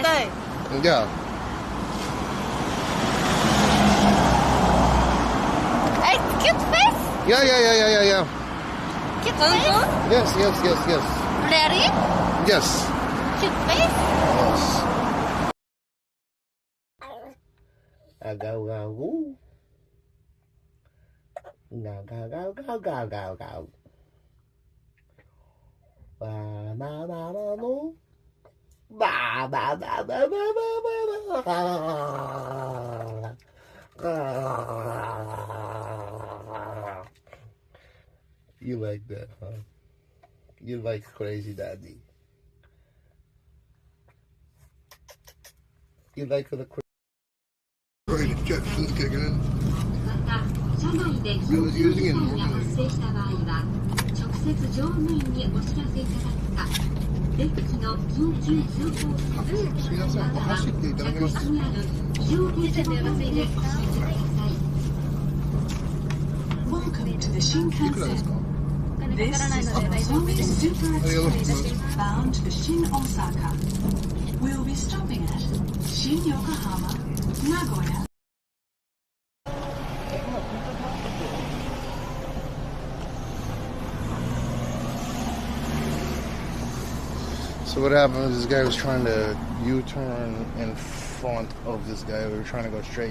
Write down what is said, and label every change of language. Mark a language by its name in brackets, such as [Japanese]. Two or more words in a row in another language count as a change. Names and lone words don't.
[English] Yeah. Cute face? Yeah. Cute face? Yes, yes, yes, yes. Ready? Yes. Cute face? Yes. Go, go, woo. Go, go, go, go, go, go, go. Ba, ba, ba, ba, ba. Ba, ba, ba, ba, ba, ba, ba, ba. You like that, huh? You like crazy daddy. You like the crazy. Get in. [Japanese] 車内で緊急事態が発生した場合は直接乗務員にお知らせいただくかデッキの緊急通報装置または客室にある非常停車の方でお知らせください。 [English] Welcome to the Shinkansen. This is Sony Super Express bound to Shin Osaka. We'll be stopping at Shin Yokohama, Nagoya. So what happened was this guy was trying to U-turn in front of this guy. We were trying to go straight.